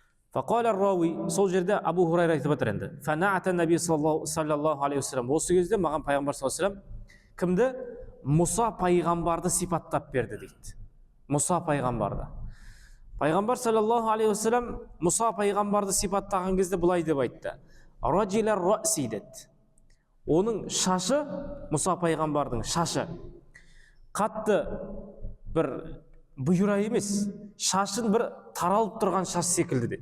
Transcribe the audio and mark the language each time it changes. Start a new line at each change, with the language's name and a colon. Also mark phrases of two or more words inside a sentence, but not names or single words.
Arabic: فقال الراوي,
Kazakh: сол жерде Абу Хурайра айтып отыр енді.
Arabic: فنعت النبي صلى الله عليه وسلم.
Kazakh: Осы кезде маған пайғамбар
Arabic: صلى الله عليه وسلم
Kazakh: кімді? Мұса пайғамбарды сипаттап берді дейді. Мұса пайғамбарды. Пайғамбар
Arabic: صلى الله عليه وسلم
Kazakh: Мұса пайғамбарды сипаттаған кезде былай деп айтты.
Arabic: رجل الرأس деді.
Kazakh: Оның шашы, Мұса пайғамбардың шашы қатты бір бұйра емес, шашын бір таралып тұрған шаш секілді деді.